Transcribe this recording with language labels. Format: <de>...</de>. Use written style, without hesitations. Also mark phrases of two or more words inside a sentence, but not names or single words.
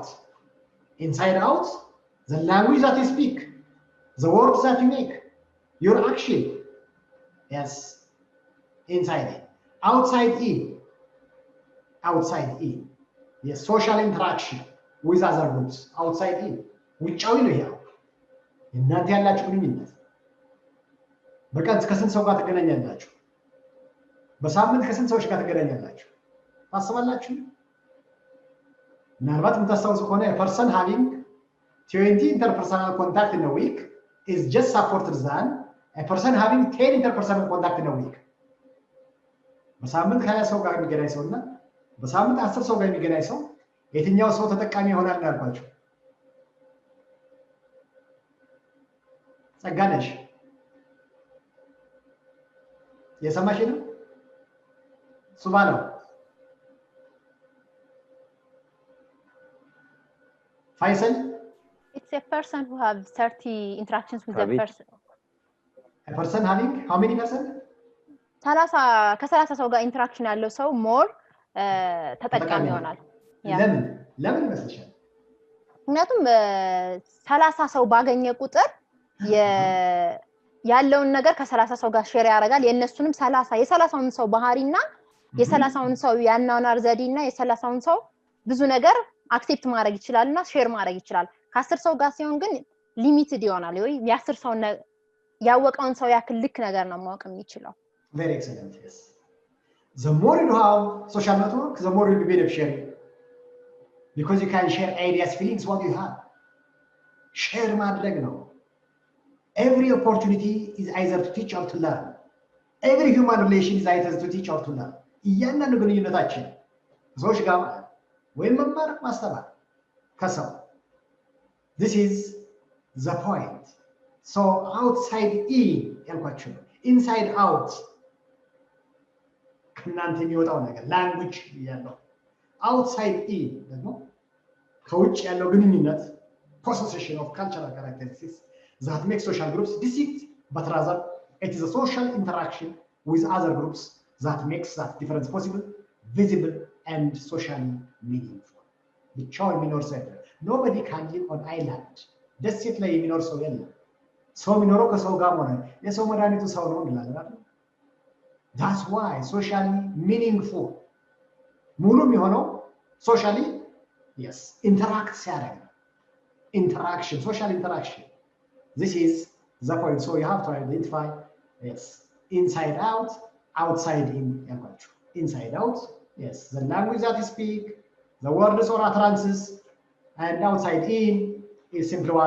<en>Inside out, the language that you speak, the words that you make, your action. Yes, inside in. Outside in. Outside in. Yes, social interaction with other groups. Outside in.</en> <am>ውጫዊ ነው ያው እናንተ ያላችሁ ግንኙነት በቀን ከስንት ሰው ጋር ትገናኛላችሁ? በሳምንት ከስንት ሰዎች ጋር ትገናኛላችሁ? ታስባላችሁ? ምናልባት የምታስታውሱ ከሆነ</am> <en>a person having 20 interpersonal contact in a week is just supported than a person having 10 interpersonal contact in a week.</en> <am>በሳምንት ከ20 ሰው ጋር የሚገናኝ ሰውና በሳምንት 10 ሰው ጋር የሚገናኝ ሰው የትኛው ሰው ተጠቃሚ ይሆናል ያልኳችሁ? ጸጋነሽ የሰማሽ ነው? ሱባ ነው? Faisal?</am> <en>It's a person who have 30 interactions with a person. A person having how many percent?</en> <am>30 ከ30 ሰው ጋር ኢንተራክሽን ያለው ሰው ሞር ተጠቃሚ ይሆናል። ለምን ይመስልሻል? ምክንያቱም 30 ሰው ባገኘ ቁጥር ያለውን ነገር ከ30 ሰው ጋር ሼር ያደርጋል። የነሱንም የ30ውን ሰው ባህሪና የ30ውን ሰው ያናናር ዘዴና የ30ውን ሰው ብዙ ነገር አክሴፕት ማድረግ ይችላልና ሼር ማድረግ ይችላል። ከ10 ሰው ጋር ሲሆን ግን ሊሚትድ ይሆናል። ወይ የ10 ሰው ያወቀውን ሰው ያክል ልክ ነገር ነው ማወቅ የሚችለው።</am> <en>Very excellent. Yes. The more you have social network, the more you'll be beneficiary. Because you can share ideas, feelings, what you have.</en> <am>Share ማድረግ ነው.</am> <en>Every opportunity is either to teach or to learn. Every human relation is either to teach or to learn.</en> <am>እያንዳንዱ ግንኙነታችን ሰዎች ጋር ወይም መማር ማስተማር ከሰው.</am> <en>This is the point. So outside in</en> <am>ያልኳችሁ ነው.</am> <en>Inside out.</en> <am>ከናንተ የሚወጣው ነገር</am> <en>language ያለው outside in</en> <am>ደግሞ ከውጭ ያለው ግንኙነት</am> <en>possession of cultural characteristics that makes social groups distinct, but rather it is a social interaction with other groups that makes that difference possible, visible, and socially meaningful.</en> <am>ብቻውን የሚኖር ሰው የለም.</am> <en>Nobody can live on island.</en> <am>ደሴት ላይ የሚኖር ሰው የለም. ሰው የሚኖረው ከሰው ጋር ሆነ የሰው መድኃኒቱ ሰው ነው እንላለን።</am> <en>That's why socially meaningful.</en> <am>ሙሉ የሚሆነው</am> <en>socially, yes, interact ሲያደርግ interaction, social interaction. This is the point. So you have to identify, yes, inside out, outside in. Inside out, yes, the language that you speak, the words or utterances, and outside in is simply what?</en>